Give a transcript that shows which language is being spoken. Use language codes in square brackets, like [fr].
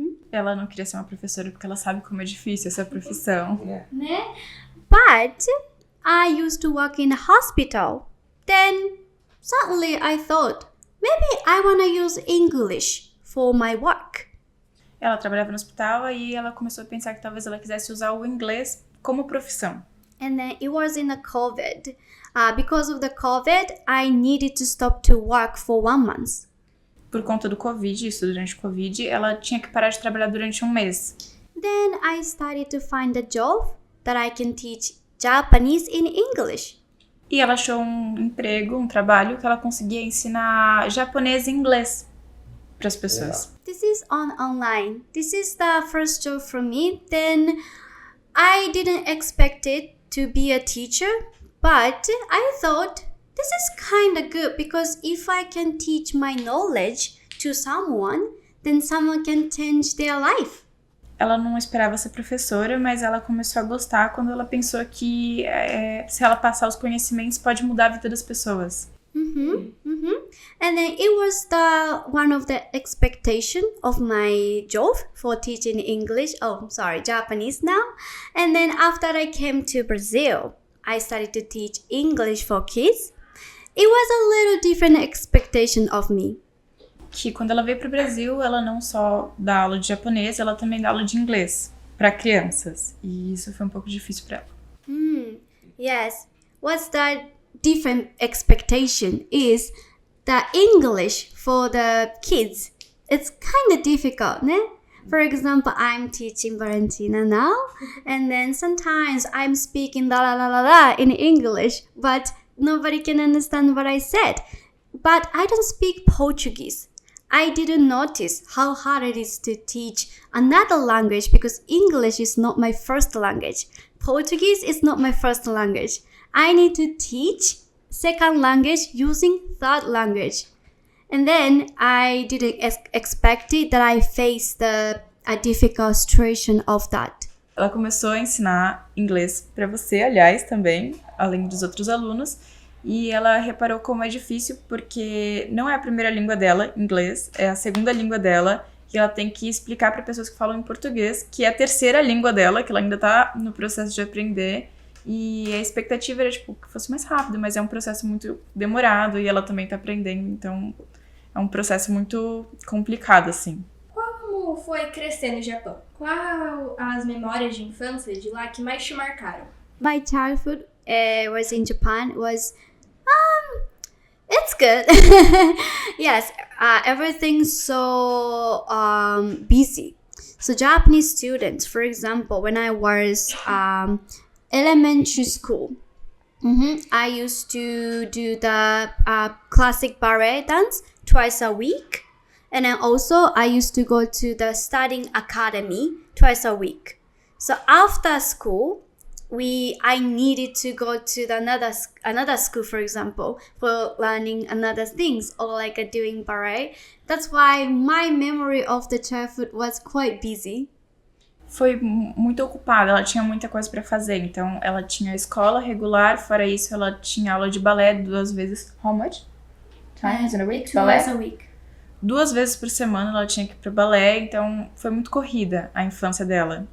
[pt] Ela não queria ser uma professora porque ela sabe como é difícil essa profissão. Né? [en] But I used to work in a hospital. Then suddenly I thought, maybe I want to use English for my work. [pt] Ela trabalhava no hospital e ela começou a pensar que talvez ela quisesse usar o inglês como profissão. [en] And then it was in the COVID. Because of the COVID, I needed to stop to work for 1 month. [pt] Por conta do Covid, isso durante o Covid, ela tinha que parar de trabalhar durante 1 mês. [en] Then I started to find a job that I can teach Japanese in English. [pt] E ela achou um emprego, um trabalho que ela conseguia ensinar japonês e inglês para as pessoas. [en] This is online. This is the first job for me. Then I didn't expect it to be a teacher, but I thought this is kind of good because if I can teach my knowledge to someone, then someone can change their life. [pt] Ela não esperava ser professora, mas ela começou a gostar quando ela pensou que se ela passar os conhecimentos pode mudar a vida das pessoas. [en] And then it was one of the expectation of my job for teaching English. Japanese now. And then after I came to Brazil, I started to teach English for kids. It was a little different expectation of me. [pt] Que quando ela veio para o Brasil, ela não só dá aula de japonês, ela também dá aula de inglês para crianças. E isso foi um pouco difícil para ela. [en] Yes. What's the different expectation is the English for the kids. It's kind of difficult, né? For example, I'm teaching Valentina now, and then sometimes I'm speaking la la la la la in English, but nobody can understand what I said. But I don't speak Portuguese. I didn't notice how hard it is to teach another language because English is not my first language. Portuguese is not my first language. I need to teach second language using third language. And then I didn't expect it that I faced a difficult situation of that. [pt] Ela começou a ensinar inglês para você, aliás, também, além dos outros alunos. E ela reparou como é difícil, porque não é a primeira língua dela, inglês, é a segunda língua dela, e ela tem que explicar para pessoas que falam em português, que é a terceira língua dela, que ela ainda tá no processo de aprender, e a expectativa era, que fosse mais rápido, mas é um processo muito demorado, e ela também tá aprendendo, então é um processo muito complicado, assim. Como foi crescer no Japão? Qual as memórias de infância de lá que mais te marcaram? [en] My childhood was in Japan was it's good. Yes, everything's so busy. So Japanese students, for example, when I was elementary school, I used to do the classic ballet dance twice a week. And then also I used to go to the studying academy twice a week. So after school, I needed to go to another school, for example, for learning another things or like doing ballet. That's why my memory of the childhood was quite busy. [pt] Foi muito ocupada, ela tinha muita coisa para fazer. Então, ela tinha escola regular, fora isso, ela tinha aula de balé 2 vezes. [en] How much times in a week? Twice a week. [pt] 2 vezes por semana ela tinha que ir pro balé, então foi muito corrida a infância dela.